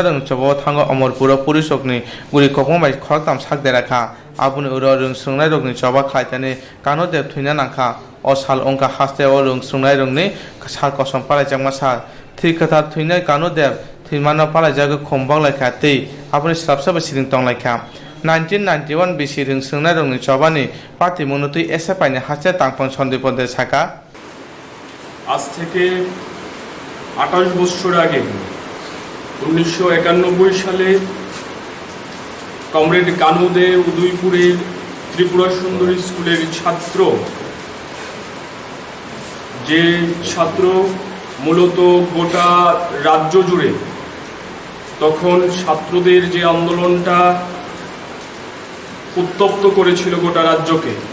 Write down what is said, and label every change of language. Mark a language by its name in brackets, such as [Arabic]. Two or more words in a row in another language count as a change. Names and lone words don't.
[Kok Borok] रोंचबो थाङो अमरपुर पुलिसकनि गुरि खखंबाय खरताम सागदेराखा आबुनि उर रोंसोंनाय रगनि चबा खायतानि कानुदेब थैना नांखा अ साल अंका हास्ते अ रोंसोंनाय रंनि सार कसम पालायजाकमा सार थैखाथा थैनाय कानुदेब थैमानो पालायजागो खमबांलायखा तै आबुनि स्लाबसाबो सिरिं तंलायखा 1991 बिसि रोंसोंनाय रंनि चबानि पार्टी मुनुतै एसे पाइने हास्ते तांफां सन्दिपदे साका [Bangla] आज থেকে 28 বছর আগে 1991 সালে কমরেড কানুদে উদয়পুরের ত্রিপুরা সুন্দরী স্কুলের ছাত্র, যে ছাত্র মূলত গোটা রাজ্য জুড়ে তখন ছাত্রদের যে আন্দোলনটা উত্তপ্ত করেছিল গোটা রাজ্যকে।